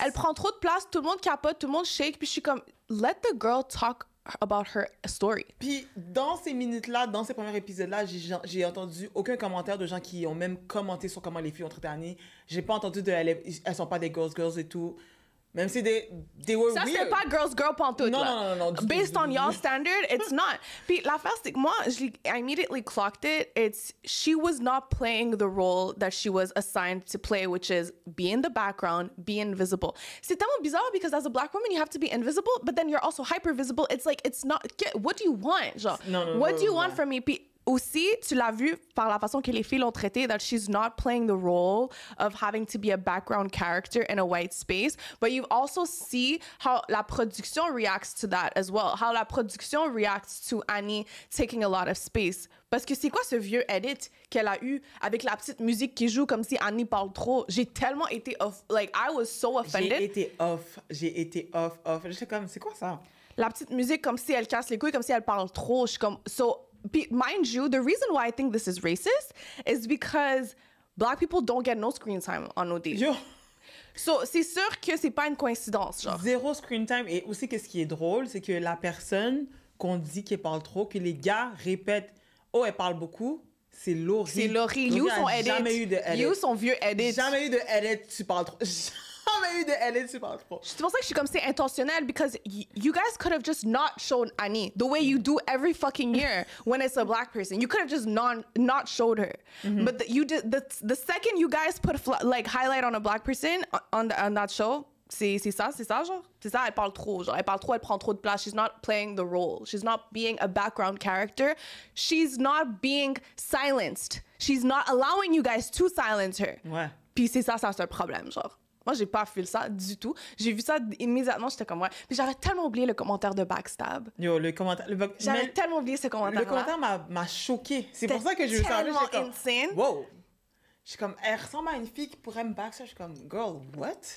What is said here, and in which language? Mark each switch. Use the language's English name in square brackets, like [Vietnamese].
[French] Elle prend trop de place, tout le monde capote, tout le monde shake, puis je suis comme, [English] let the girl talk about her story. [French] Puis dans ces minutes-là, dans ces premiers épisodes-là, j'ai entendu aucun commentaire de gens qui ont même commenté sur comment les filles ont traité Annie. J'ai pas entendu elles sont pas des girls et tout. [English] Même si they were [French] ça, [English] weird. [French] c'est pas girl pantoute, là. Non. [English] Based on y'all standard, it's not. [French] Puis l'affaire, c'est que moi, [English] I immediately clocked it. She was not playing the role that she was assigned to play, which is be in the background, be invisible. [French] C'est tellement bizarre [English] because as a black woman, you have to be invisible, but then you're also hyper visible. It's like, it's not, what do you want? Genre, what do you want from me? [French] Puis aussi, tu l'as vu par la façon que les filles l'ont traité, [English] that she's not playing the role of having to be a background character in a white space. But you also see how la production reacts to that as well. How la production reacts to Annie taking a lot of space. [French] Parce que c'est quoi ce vieux edit qu'elle a eu avec la petite musique qui joue comme si Annie parle trop? J'ai tellement été off. [English] Like, I was so offended. [French] J'ai été off. J'étais comme, c'est quoi ça? La petite musique comme si elle casse les couilles, comme si elle parle trop. Je suis comme, [English] so... Mind you, the reason why I think this is racist is because black people don't get no screen time on nos dates. Yo. [French] So, c'est sûr que c'est pas une coïncidence, genre. Zéro screen time. Et aussi, qu'est-ce qui est drôle, c'est que la personne qu'on dit qu'elle parle trop, que les gars répètent, oh, elle parle beaucoup, c'est Laurie. C'est Laurie. You son edit. Jamais eu de edit. You son vieux edit. Jamais eu de edit, tu parles trop. Jamais eu de edit, tu parles trop. C'est pour ça que je suis comme c'est intentionnel [English] because you guys could have just not shown Annie the way you do every fucking year when it's a black person. You could have just not showed her. But you did the second you guys put like highlight on a black person on that show, [French] C'est ça, genre. C'est ça, elle parle trop, genre. Elle parle trop, elle prend trop de place. [English] She's not playing the role. She's not being a background character. She's not being silenced. She's not allowing you guys to silence her. [French] Ouais. Puis c'est ça, c'est un problème, genre. Moi, j'ai pas fait ça du tout. J'ai vu ça immédiatement, j'étais comme, ouais. Puis j'avais tellement oublié le commentaire de Backstab. Yo, le commentaire... J'avais tellement oublié ce commentaire-là. Le commentaire m'a choqué. C'est pour ça que je le savais. Tellement J'étais comme, insane. wow. Je suis comme, elle ressemble à une fille qui pourrait me backstab. Je suis comme, [English] girl, what?